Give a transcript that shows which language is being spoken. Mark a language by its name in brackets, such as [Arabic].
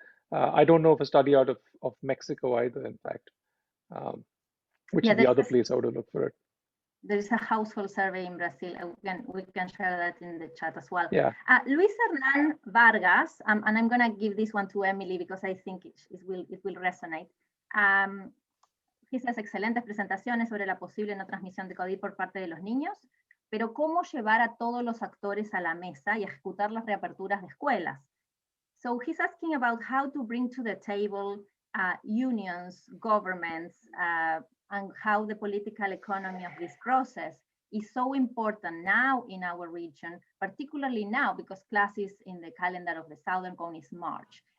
[English] But I don't know of a study out of Mexico either, in fact, which is the other place I would have looked for it. There is a household survey in Brazil. We can share that in the chat as well. Yeah. Luis Hernan Vargas, and I'm going to give this one to Emily because I think it will resonate. [Spanish] He says, excelentes presentaciones sobre la posible no transmisión de COVID por parte de los niños, pero cómo llevar a todos los actores a la mesa y ejecutar las reaperturas de escuelas. [English] So he's asking about how to bring to the table unions, governments, and how the political economy of this process is so important now in our region, particularly now because classes in the calendar of the Southern Cone is March.